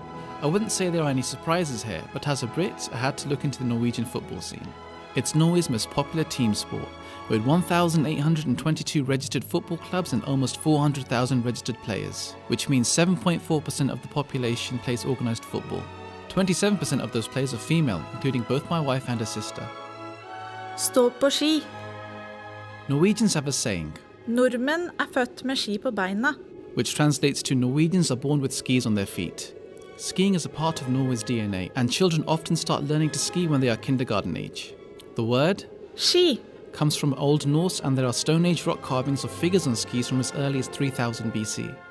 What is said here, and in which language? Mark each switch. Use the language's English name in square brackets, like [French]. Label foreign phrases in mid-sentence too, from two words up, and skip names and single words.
[English] I wouldn't say there are any surprises here, but as a Brit, I had to look into the Norwegian football scene. It's Norway's most popular team sport, with 1,822 registered football clubs and almost 400,000 registered players, which means 7.4% of the population plays organised football. 27% of those players are female, including both my wife and her sister. [Norwegian] Stå på ski. [English] Norwegians have a saying, [Norwegian] Nordmenn født med ski på beina. [English] which translates to Norwegians are born with skis on their feet. Skiing is a part of Norway's DNA, and children often start learning to ski when they are kindergarten age. The word Ski. comes from Old Norse, and there are Stone Age rock carvings of figures on skis from as early as 3000 BC.